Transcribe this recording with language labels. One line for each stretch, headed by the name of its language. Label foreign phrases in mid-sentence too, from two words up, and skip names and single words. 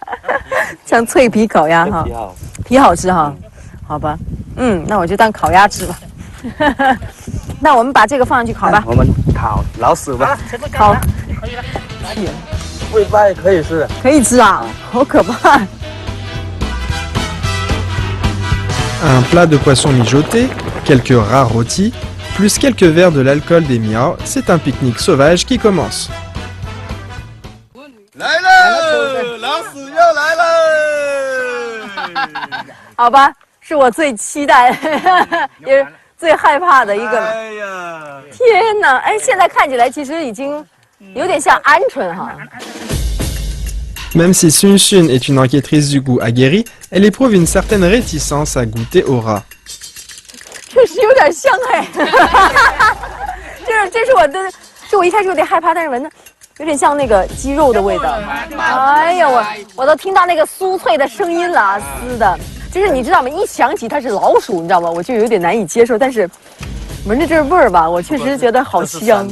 Chinese: 像脆皮烤鸭哈。皮好吃哈，好吧，那我就当烤鸭吃吧。那我们把这个放上去烤吧。我们烤老鼠吧。烤。尾巴也可以吃。可以吃啊，好可怕。
French: Un plat de poisson mijoté, quelques rats rôtis, plus quelques verres de l'alcool des miao, c'est un pique-nique sauvage qui commence.
Chinese: 来了，老鼠又来了。好吧，是我最期待，也是最害怕的一个。哎呀，天哪！哎，现在看起来其实已经有点像鹌鹑哈。
French: Même si Sun Sun est une enquêtrice du goût aguerrie, elle éprouve une certaine réticence à goûter au rat.
Chinese: 确实有点像哎，这是我一开始有点害怕，但是闻的有点像那个鸡肉的味道。哎呀，我都听到那个酥脆的声音了，撕的，就是你知道吗？一想起它是老鼠，你知道吗？我就有点难以接受，但是闻着这味儿吧，我确实觉得好香。